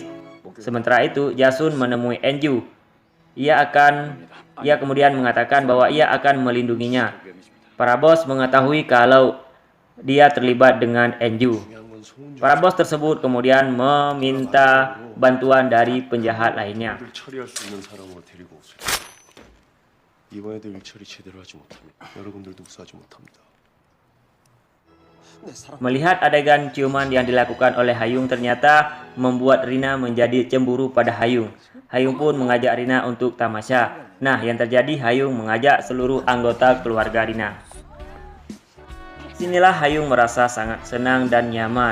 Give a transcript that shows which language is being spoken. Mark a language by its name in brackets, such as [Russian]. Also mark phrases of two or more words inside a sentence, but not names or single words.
[Indonesian] Sementara itu, Jasun menemui Enju. Ia kemudian mengatakan bahwa ia akan melindunginya. Para bos mengetahui kalau dia terlibat dengan Enju. Para bos tersebut kemudian meminta bantuan dari penjahat lainnya. [Korean] 이번에도 일처리 제대로 하지 못하면 여러분들도 우수하지 못합니다. [Indonesian] Melihat adegan ciuman yang dilakukan oleh Hayung ternyata membuat Rina menjadi cemburu pada Hayung. Hayung pun mengajak Rina untuk tamasya. Nah, yang terjadi Hayung mengajak seluruh anggota keluarga Rina. Sinilah Hayung merasa sangat senang dan nyaman.